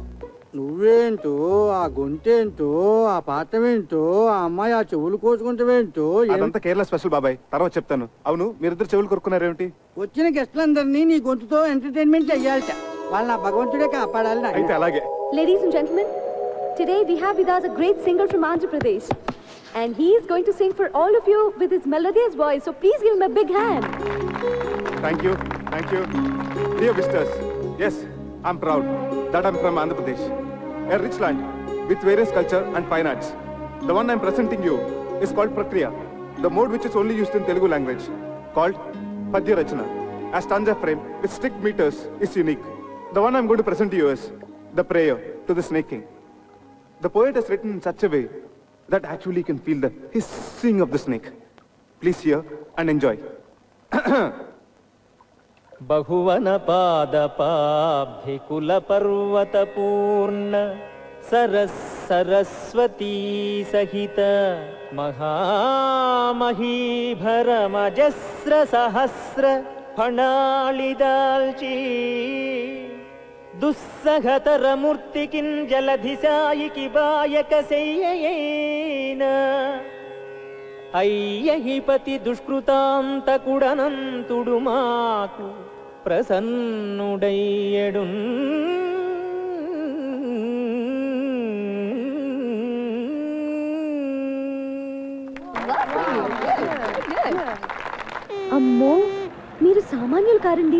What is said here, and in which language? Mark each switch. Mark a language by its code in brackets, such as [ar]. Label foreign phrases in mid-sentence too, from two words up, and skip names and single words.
[te] నువ్వేంటో, ఆ గొంతేంటో, ఆ పాఠమేంటో, ఆ అమ్మాయి ఆ చెవులు కోసుకుంటావేంటో. అదంతా కేరళ స్పెషల్ బాబాయ్, తర్వాత చెప్తాను. అవును, మీరిద్దరు చెవులు కొరుకున్నారేమిటి? వచ్చిన గెస్టులందరినీ నీ గొంతుతో ఎంటర్టైన్మెంట్ చెయ్యాలట. వాళ్ళ పగవంతుడే కాపాడాలి. అయితే అలాగే. [en] Ladies and gentlemen, today we have with us a great singer from Andhra Pradesh, and he is going to sing for all of you with his melodious voice. So please give him a big hand. Thank you, thank you, dear visitors. Yes, I'm proud that I'm from Andhra Pradesh, a rich land with various culture and fine arts. The one I'm presenting you is called Prakriya, the mode which is only used in Telugu language, called Padya Rachana. A stanza frame with strict meters is unique. The one I'm going to present to you is the prayer to the snake king. The poet has written in such a way that actually you can feel the hissing of the snake. Please hear and enjoy. [te] బహువన పాదపాబ్ధికుల పర్వత పూర్ణ సరస్వతీ సహిత మహామహీభర మజస్ర సహస్ర ఫణాలిదాల్చీ దుస్సహతర మూర్తి కింజలధిసాయికీ బాయక సెయ్యెన అయ్యహిపతి దుష్కృతాంతకుడనంతుడు మాకు ప్రసన్నుడయ్యడు. అమ్మో, మీరు సామాన్యులు కారండి.